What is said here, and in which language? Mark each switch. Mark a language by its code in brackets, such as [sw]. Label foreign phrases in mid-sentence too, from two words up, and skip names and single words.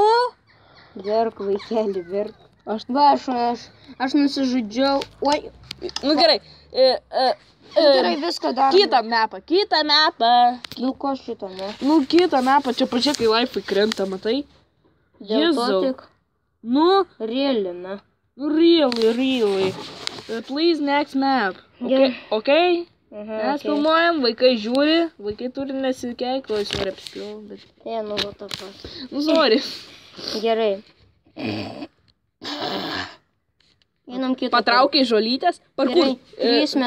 [lt] Verk, vaikeli, verk. Aš nusižudžiau. Oi. Nu, gerai. Gerai, viską darom. Kitą mapą. Nu, ko šito, ne? Nu, kitą mapą. Čia pačia, kai laifai krenta, matai? Dėl to Jėzau. tik Nu, realina. nu, [en] really. Please, next map. Okay? [lt] Mes filmuojam, vaikai žiūri, vaikai turi nesikeik, o aš noriu apspilti, bet... Nu, va tą pat. Nu, sorry. Gerai. Einam kitą. Patraukiai žolytės, parkur. Gerai, 3 metų.